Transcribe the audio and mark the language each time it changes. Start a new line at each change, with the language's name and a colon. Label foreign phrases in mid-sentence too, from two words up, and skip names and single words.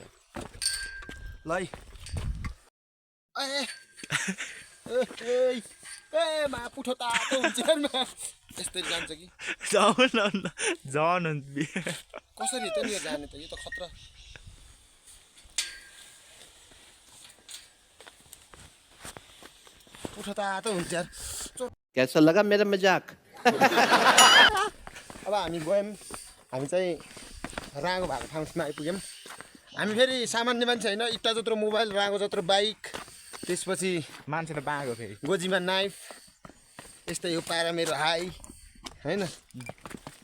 Nepali: ल मा पुठो तातो हुन्छ यस्तै जान्छ कि झन कसरी त नि यो जाने त यो त खतरा पुठो तातो हुन्छ यार
Hindi: कैसा लगा मेरा मजाक
Nepali: अब हामी गयौँ हामी चाहिँ राँगो भएको ठाउँमा आइपुग्यौँ हामी फेरि सामान्य मान्छे होइन इट्टा जत्रो मोबाइल राँगो जत्रो बाइक त्यसपछि मान्छे त बाँको फेरि गोजीमा नाइफ यस्तै हो पारा मेरो हाई होइन